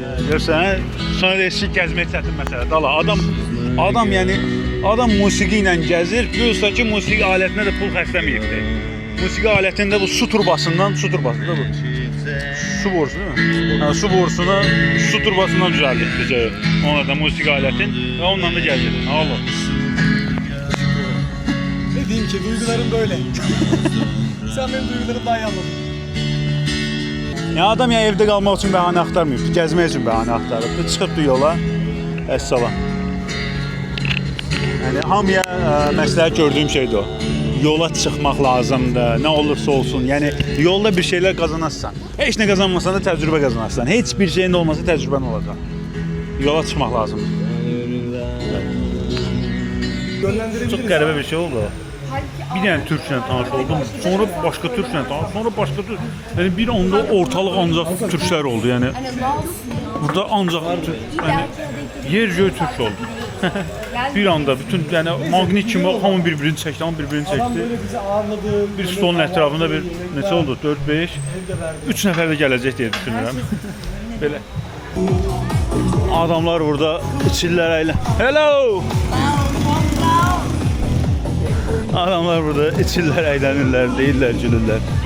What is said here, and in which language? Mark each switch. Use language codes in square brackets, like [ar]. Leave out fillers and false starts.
[az] Görsən, sonra deyir gəzmək çətin məsələdir. Adam yəni musiqi ilə gəzir, plus da ki musiqi alətinə də pul xərcləməyibdir. Musiqi alətində bu su turbasında bu. [tr] Su borusu değil mi? Yani su borusunu su turbasından düzelttik ona da musiqi aletin ve ondan da geldi. Allah. Ne diyeyim ki duygularım böyle. Sen benim duygularımı daha iyi anladın. [az] Ya adam ya evdə qalmaq üçün bəhanə axtarmıyıb, gəzmək üçün bəhanə axtarıb. Çıxıbdı yola. Əssalam. Yəni hamıya məsləhət gördüyüm şeydir o. Yola çıxmaq lazımdır, nə olursa olsun. Yəni yolda bir şeylər qazanarsan. Heç nə qazanmasan da təcrübə qazanarsan. Heç bir şeyin də olmasa təcrübən olacaq. Yola çıxmaq lazımdır. Çox qəribə bir şey oldu. Bir dənə türklə tanış oldum. Sonra başqa türklə tanış, sonra başqa türk. Yəni bir anda ortalıq ancaq türklər oldu. Yəni burada ancaq yəni yer göy türk oldu. Bir anda bütün yəni maqnit kimi hamı bir-birini çəkdi, hamı bir-birini çəkdi. Bir stolun ətrafında bir neçə oldu? 4-5 3 nəfər də gələcək deyə düşünürəm. Belə adamlar burada içirlər əylə. Hello! Adamlar burada içirlər, əylənirlər, deyirlər, gülürlər.